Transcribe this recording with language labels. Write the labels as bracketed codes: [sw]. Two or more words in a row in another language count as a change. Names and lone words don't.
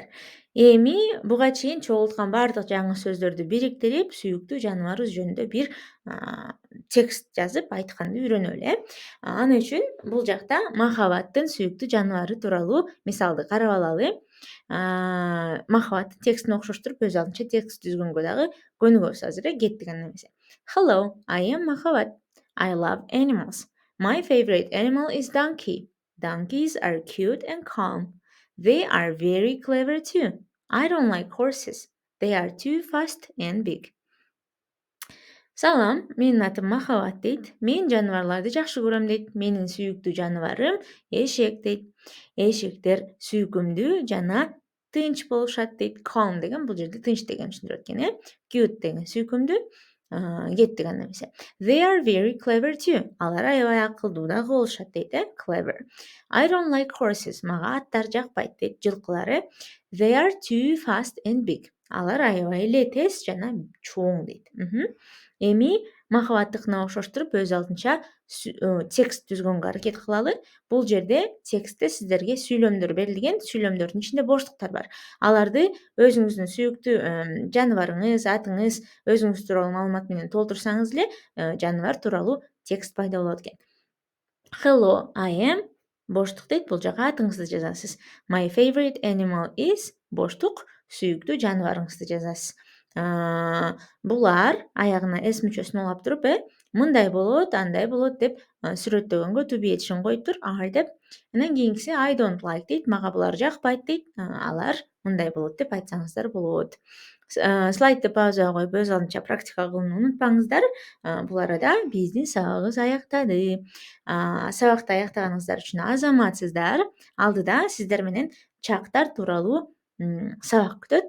[ky] Эми буга чейин чогулткан баардык жаңы сөздөрдү бириктирип, сүйүктүү жаныбарыбыз жөнүндө бир текст жазып айтканды үйрөнөлү, Аны үчүн бул жакта махабаттын сүйүктүү жаныбары тууралуу мисалды карап алалы. Махабаттын текстин окшоштуруп өз алдынча текст түзгөнгө дагы көнүгөбүз азыр, кеттик анда эмесе. [en] Hello, I am Махабат. I love animals. My favorite animal is donkey. Donkeys are cute and calm. They are very clever too. I don't like horses. They are too fast and big. [ky] Салам, менин атым Махабат дейт. Мен жаныбарларды жакшы көрөм дейт. Менин сүйүктүү жаныбарым эшек дейт. Эшектер сүйкүмдүү жана тынч болушат дейт. Calm деген бул жерде тынч дегенди түшүндүрөт экен, Cute деген сүйкүмдүү. Кеттик анда эмесе. [en] They are very clever too. [ky] Алар аябай акылдуу дагы болушат дейт, [en] Clever. I don't like horses. [ky] Мага аттар жакпайт дейт, жылкылар, [en] They are too fast and big. [ky] Алар аябай эле тез жана чоң дейт. Эми махабаттыкына окшоштуруп өз алдынча текст түзгөнгө аракет кылалы. Бул жерде текстте сиздерге сүйлөмдөр берилген. Сүйлөмдөрдүн ичинде боштуктар бар. Аларды өзүңүздүн сүйүктүү жаныбарыңыз, атыңыз, өзүңүз тууралуу маалымат менен толтурсаңыз эле жаныбар тууралуу текст пайда болот экен. [en] Hello, I am [ky] боштук дейт. Бул жака атыңызды жазасыз. [en] My favorite animal is [ky] боштук сүйүктүү жаныбарыңызды жазасыз. Булар аягына s мүчөсүн улап туруп, мындай болот, андай болот деп сүрөттөгөнгө [en] to be [ky] этишин коюп тур, are деп. Анан кийинкиси [en] I don't like [ky] дейт. Мага булар жакпайт дейт. Алар мындай болот деп айтсаңыздар болот. Слайдты паузага коюп өз алдынча практика кылууну унутпаңыздар. Бул арада биздин сабагыбыз аяктады. Сабакты аяктаганыңыздар үчүн азаматсыздар. Алдыда сиздер менен чактар тууралуу сабак күтөт.